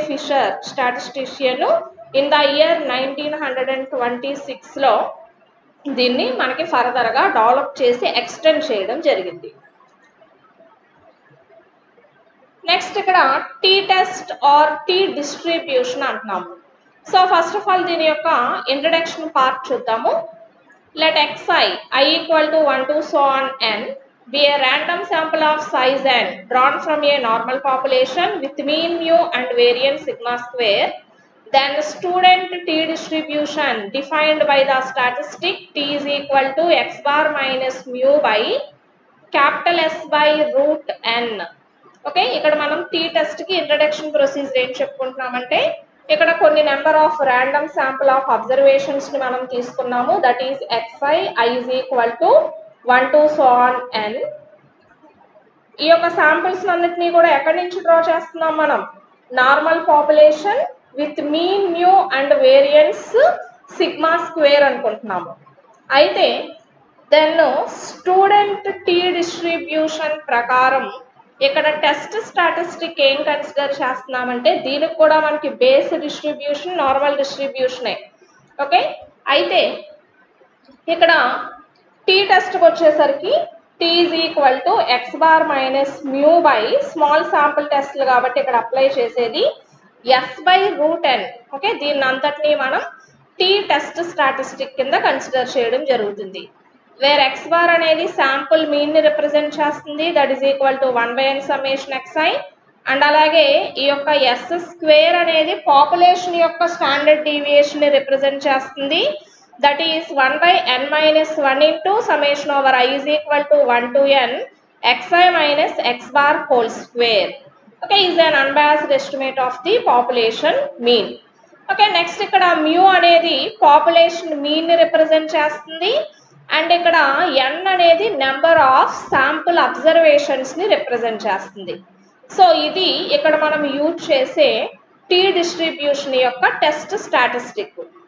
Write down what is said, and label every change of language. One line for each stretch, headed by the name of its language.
Telugu: Fissure, statistician, in the year 1926లో దీన్ని మనకి ఫర్దర్గా డెవలప్ చేసి ఎక్స్టెండ్ చేయడం జరిగింది. నెక్స్ట్ ఇక్కడ tea test are tea distribution అంటున్నాము. సో ఫస్ట్ ఆఫ్ ఆల్ దీని యొక్క ఇంట్రడక్షన్ పార్ట్ చూద్దాము.
English: Let xi, I equal to 1 to so on n, be a random sample of size n drawn from a normal population with mean mu and variance sigma square, then student t distribution defined by the statistic t is equal to x bar minus mu by capital S by root n.
Telugu: Okay, ఇక్కడ మనం tea test కి introduction procedure ఏం చెప్పుకుంటున్నామంటే, ఇక్కడ కొన్ని number of random sample of observations ని మనం తీసుకున్నాము.
English: That is xi i is equal to 1 to so on n.
Telugu: ఈ యొక్క శాంపిల్స్ అన్నిటినీ కూడా ఎక్కడి నుంచి డ్రా చేస్తున్నాం మనం? Normal population with mean mu and variance sigma square అనుకుంటున్నాము. అయితే దెన్ స్టూడెంట్ టీ డిస్ట్రిబ్యూషన్ ప్రకారం ఇక్కడ టెస్ట్ స్టాటిస్టిక్ ఏం కన్సిడర్ చేస్తున్నామంటే, దీనికి కూడా మనకి బేస్ డిస్ట్రిబ్యూషన్ నార్మల్ డిస్ట్రిబ్యూషనే. ఓకే, అయితే ఇక్కడ టీ టెస్ట్కి వచ్చేసరికి T is equal to X bar minus mu by small sample టెస్ట్లు కాబట్టి ఇక్కడ అప్లై చేసేది yes by root N. Okay, దీన్ని అంతటినీ మనం టీ టెస్ట్ స్టాటిస్టిక్ కింద కన్సిడర్ చేయడం జరుగుతుంది. వేర్ ఎక్స్ బార్ అనేది శాంపుల్ మీన్ ని రిప్రజెంట్ చేస్తుంది,
English: That is equal to 1/n summation xi.
Telugu: And అలాగే ఈ యొక్క ఎస్ స్క్వేర్ అనేది పాపులేషన్ యొక్క స్టాండర్డ్ డీవియేషన్ ని రిప్రజెంట్ చేస్తుంది,
English: That is 1/n minus 1 into summation over i is equal to 1 to n xi minus x bar whole square. Okay, is an unbiased estimate of the population mean.
Telugu: Okay, next ఇక్కడ mu అనేది population mean ని represent చేస్తుంది, and ఇక్కడ n అనేది number of sample observations ని represent చేస్తుంది. So ఇది ఇక్కడ మనం యూజ్ చేసే టీ డిస్ట్రిబ్యూషన్ యొక్క టెస్ట్ స్టాటిస్టిక్.